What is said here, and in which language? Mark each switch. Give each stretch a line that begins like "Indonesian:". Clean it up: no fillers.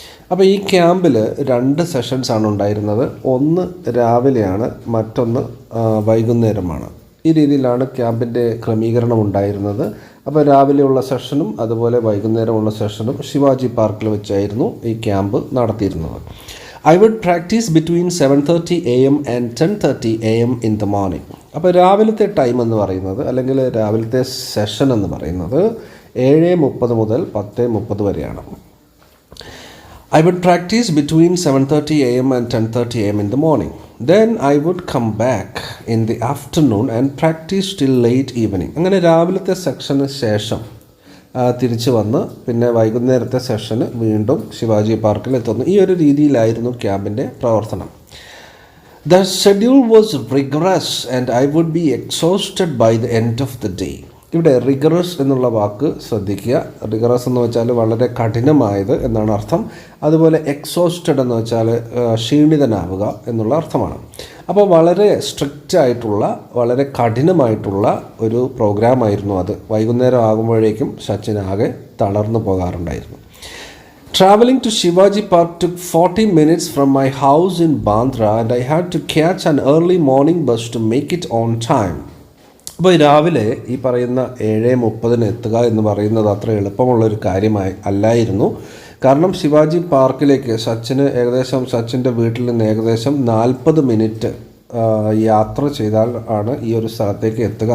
Malayalam: അപ്പോൾ ഈ ക്യാമ്പിൽ 2 സെഷൻസാണ് ഉണ്ടായിരുന്നത്. ഒന്ന് രാവിലെയാണ്, മറ്റൊന്ന് വൈകുന്നേരമാണ്. ഈ രീതിയിലാണ് ക്യാമ്പിൻ്റെ ക്രമീകരണം ഉണ്ടായിരുന്നത്. അപ്പോൾ രാവിലെയുള്ള സെഷനും അതുപോലെ വൈകുന്നേരമുള്ള സെഷനും ശിവാജി പാർക്കിൽ വെച്ചായിരുന്നു ഈ ക്യാമ്പ് നടത്തിയിരുന്നത്.
English: I would practice between 7:30 AM and 10:30 AM in the morning.
Malayalam: അപ്പോൾ രാവിലത്തെ ടൈം എന്ന് പറയുന്നത്, അല്ലെങ്കിൽ രാവിലത്തെ സെഷൻ എന്ന് പറയുന്നത് 7:30 മുതൽ 10:30 വരെയാണ്.
English: I would practice between 7:30 AM and 10:30 AM in the morning. Then I would come back in the afternoon and practice till late evening.
Malayalam: അങ്ങനെ രാവിലത്തെ സെക്ഷന് ശേഷം തിരിച്ചു വന്ന് പിന്നെ വൈകുന്നേരത്തെ സെഷന് വീണ്ടും ശിവാജി പാർക്കിൽ എത്തുന്നു. ഈ ഒരു രീതിയിലായിരുന്നു ക്യാമ്പിൻ്റെ പ്രവർത്തനം.
English: The schedule was rigorous and I would be exhausted by the end of the day.
Malayalam: ഇവിടെ റിഗറസ് എന്നുള്ള വാക്ക് ശ്രദ്ധിക്കുക. റിഗറസ് എന്ന് വെച്ചാൽ വളരെ കഠിനമായത് എന്നാണ് അർത്ഥം. അതുപോലെ എക്സോസ്റ്റഡ് എന്ന് വെച്ചാൽ ക്ഷീണിതനാവുക എന്നുള്ള അർത്ഥമാണ്. അപ്പോൾ വളരെ സ്ട്രിക്റ്റ് ആയിട്ടുള്ള, വളരെ കഠിനമായിട്ടുള്ള ഒരു പ്രോഗ്രാമായിരുന്നു അത്. വൈകുന്നേരം ആകുമ്പോഴേക്കും സച്ചിൻ ആകെ തളർന്നു പോകാറുണ്ടായിരുന്നു.
English: Traveling to Shivaji Park took 40 minutes from my house in Bandra and I had to catch an early morning bus to make it on time.
Malayalam: അപ്പോൾ രാവിലെ ഈ പറയുന്ന 7:30 എത്തുക എന്ന് പറയുന്നത് അത്ര എളുപ്പമുള്ളൊരു കാര്യമായി അല്ലായിരുന്നു. കാരണം ശിവാജി പാർക്കിലേക്ക് സച്ചിൻ്റെ വീട്ടിൽ നിന്ന് ഏകദേശം 40 മിനിറ്റ് യാത്ര ചെയ്താൽ ആണ് ഈ ഒരു സ്ഥലത്തേക്ക് എത്തുക.